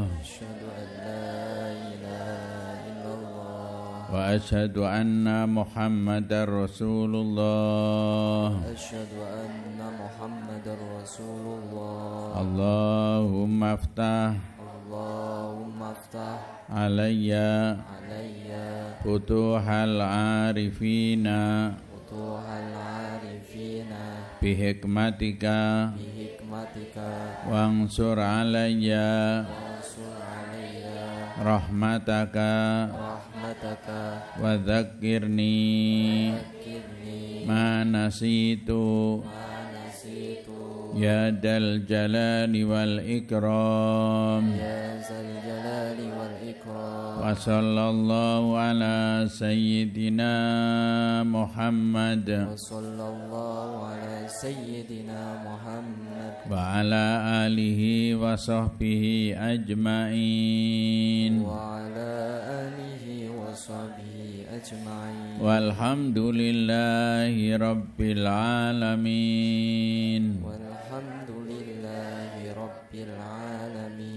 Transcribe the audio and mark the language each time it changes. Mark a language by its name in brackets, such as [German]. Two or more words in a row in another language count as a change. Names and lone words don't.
[Arabic] أشهد أن لا إله إلا الله وأشهد أن محمدا رسول الله. أشهد أن محمدا رسول الله. اللهم افتح اللهم افتح علي فتوح العارفين فتوح العارفين bihikmatika bihikmatika وانشر علي وانشر علي rahmataka rahmataka وذكرني dzakirni ما نسيت ما نسيت يا ذا الجلال والإكرام يا ذا الجلال والإكرام. وصلى الله على سيدنا محمد وصلى الله على سيدنا محمد وعلى آله وصحبه أجمعين وعلى آله وصحبه أجمعين. والحمد لله رب العالمين. والحمد لله رب العالمين.